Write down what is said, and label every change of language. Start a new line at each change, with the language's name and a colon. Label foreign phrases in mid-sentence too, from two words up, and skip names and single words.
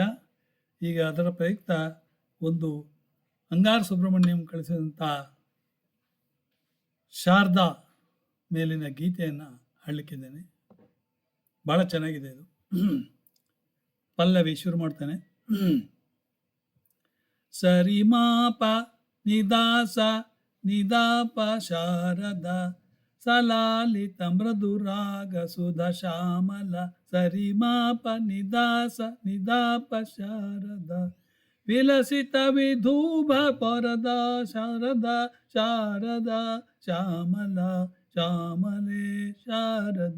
Kannada: ಈಗ ಅದರ ಪ್ರಯುಕ್ತ ಒಂದು ಅಂಗಾರ ಸುಬ್ರಹ್ಮಣ್ಯಂ ಕಳಿಸಿದಂಥ ಶಾರದಾ ಮೇಲಿನ ಗೀತೆಯನ್ನು ಹಾಡಲಿಕ್ಕಿದ್ದೇನೆ. ಭಾಳ ಚೆನ್ನಾಗಿದೆ ಇದು. ಪಲ್ಲವಿ ಶುರು ಮಾಡ್ತಾನೆ.
Sanskrit: ಸರಿ ಮಾಪ ನಿದಾಸ ನಿದಾಪ ಶಾರದ ಸಲಾಲಿತ ಮೃದುರಾಗ ಸುಧ ಶ್ಯಾಮಲ. ಸರಿ ಮಾಪ ನಿದಾಸ ನಿದಾಪ ಶಾರದ ವಿಲಸಿತ ವಿಧೂಭ ಪರದ ಶಾರದ ಶಾರದ ಶ್ಯಾಮಲ ಶ್ಯಾಮಲೇ ಶಾರದ.